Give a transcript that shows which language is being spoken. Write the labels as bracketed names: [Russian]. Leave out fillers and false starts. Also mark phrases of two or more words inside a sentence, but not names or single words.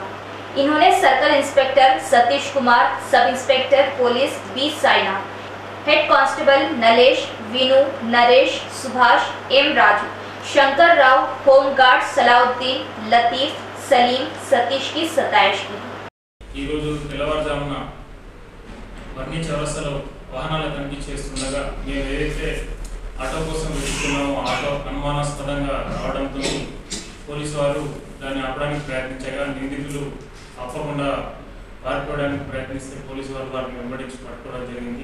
[Urdu] انہوں نے [English] circle inspector [Urdu] ستیش کمار، [English] sub inspector police [Urdu] بی سائنات، [English] head constable [Urdu] نلیش، وینو، نریش، سبھاش، ایم راجو، شنکر راؤ، [English] home guard [Urdu] صلاح الدین، لطیف، سلیم، ستیش کی ستائش کی. [Telugu] ఈరోజు తెల్లవారుజామున బర్నీ చౌరస్తాలో వాహనాల తనిఖీ చేస్తుండగా మేము ఏదైతే ఆటో కోసం వెతుకుతున్నామో ఆటో అనుమానాస్పదంగా రావడంతో పోలీసు వారు దాన్ని ఆపడానికి ప్రయత్నించగా నిందితులు ఆపకుండా పారిపోవడానికి ప్రయత్నిస్తే పోలీసు వారు వారిని వెంబడించి పట్టుకోవడం జరిగింది.